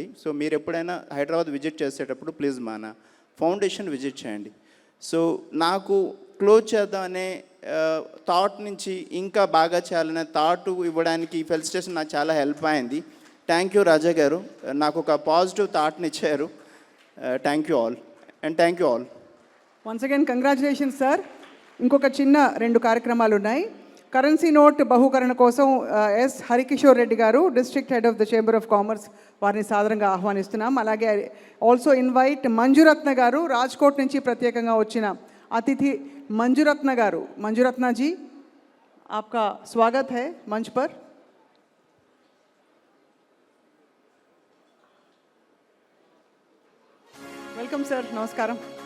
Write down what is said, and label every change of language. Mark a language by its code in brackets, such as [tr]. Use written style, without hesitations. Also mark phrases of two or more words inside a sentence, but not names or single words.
[te] సో మీరు ఎప్పుడైనా హైదరాబాద్ విజిట్ చేసేటప్పుడు ప్లీజ్ మన ఫౌండేషన్ విజిట్ చేయండి. సో నాకు క్లోజ్ చేద్దామనే థాట్ నుంచి ఇంకా బాగా చేయాలనే థాట్ ఇవ్వడానికి ఈ ఫెలిసిటేషన్ నాకు చాలా హెల్ప్ అయింది. [en] thank you [te] రాజా గారు, నాకు ఒక పాజిటివ్ థాట్ని ఇచ్చారు. [en] thank you all and thank you all. once again congratulations sir. [te] ఇంకొక చిన్న 2 కార్యక్రమాలు ఉన్నాయి. కరెన్సీ నోట్ బహుకరణ కోసం ఎస్ హరికిషోర్ రెడ్డి గారు, [en] District Head of the Chamber of Commerce, [te] వారిని సాదరంగా ఆహ్వానిస్తున్నాం. అలాగే [en] also invite [te] మంజురత్న గారు, రాజ్కోట్ నుంచి ప్రత్యేకంగా వచ్చిన అతిథి మంజురత్న గారు. [hi] మంజురత్న जी, आपका स्वागत है मंच पर. [en] welcome sir, [te] నమస్కారం.